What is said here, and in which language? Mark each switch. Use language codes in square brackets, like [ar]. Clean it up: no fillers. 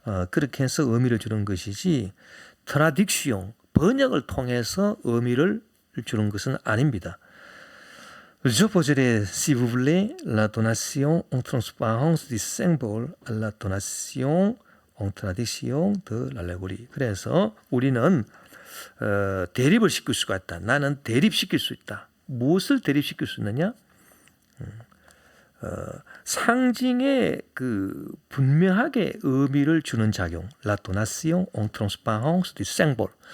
[ko] 그렇게 해서 의미를 주는 것이지 트라딕시용 번역을 통해서 의미를 주는 것은 아닙니다. [fr] Je poserai, si vous voulez, la donation en transparence du symbole à la donation en traduction de l'allégorie. [ko] 그래서 우리는 대립을 시킬 수가 있다. 나는 대립시킬 수 있다. 무엇을 대립시킬 수 있느냐? 상징에 그 분명하게 의미를 주는 작용, [fr] la donation en transparence du symbole.